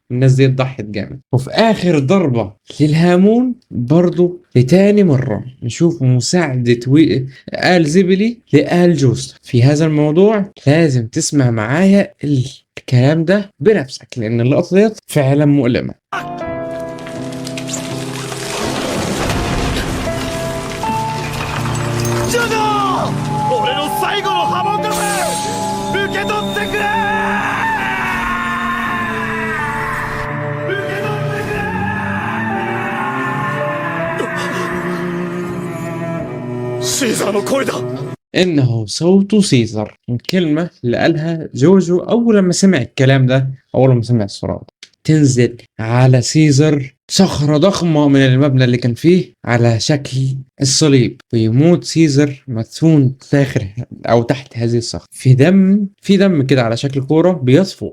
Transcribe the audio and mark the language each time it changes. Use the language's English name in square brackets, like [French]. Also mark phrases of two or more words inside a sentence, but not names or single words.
[Arabic] الناس دي ضحت جامد. وفي آخر ضربة للهامون برضو لتاني مرة نشوف مساعدة آل زبلي لآل جوست. في هذا الموضوع لازم تسمع معايا الكلام ده بنفسك، لأن اللقطة ديت فعلا مؤلمة. [Japanese] ジョジョ、俺の最後のハモンカム受け取ってくれ、受け取ってくれ。シーザーの声だ。 [Arabic] إنه صوت سيزر، الكلمة اللي قالها جوجو أول ما سمع الكلام ده، أول ما سمع الصراط. تنزل على سيزر صخرة ضخمة من المبنى اللي كان فيه على شكل الصليب، ويموت سيزر مدفون داخل أو تحت هذه الصخرة في دم كده على شكل كورة بيصفو.